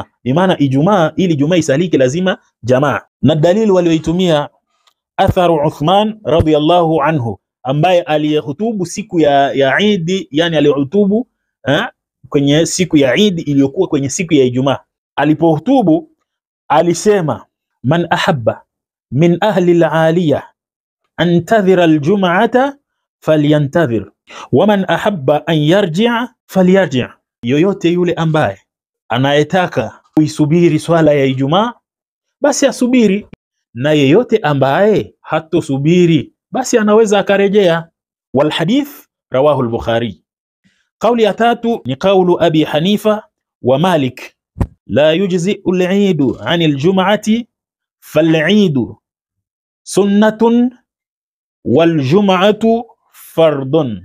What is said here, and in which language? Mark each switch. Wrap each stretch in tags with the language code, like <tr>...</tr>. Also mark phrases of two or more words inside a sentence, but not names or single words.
<sw>Bimaana Ijumaa, ili Ijumaa isalike lazima jamaa. Na dalili walioitumia atharu Uthman</sw> <ar>رضي الله عنه,</ar> <sw>ambaye aliyehutubu siku ya Eid, yani aliyehutubu kwenye siku ya Eid iliyokuwa kwenye siku ya Ijumaa. Alipohutubu alisema,</sw> <ar>من أحب من أهل العالية أن ينتظر الجمعة فلينتظر و من أحب أن يرجع فليرجع'.</ar> <sw>Yoyote yule ambaye anayetaka kuisubiri swala ya Ijumaa basi asubiri, na yeyote ambaye hatosubiri basi anaweza akarejea.</sw> <ar>و الحديث رواه البخاري.</ar> <sw>Kauli ya tatu ni kaulu</sw> <ar>أبي حنيفة و مالك لا يجزئ العيد عن الجمعة فالعيد سنة و الجمعة فرض.</ar>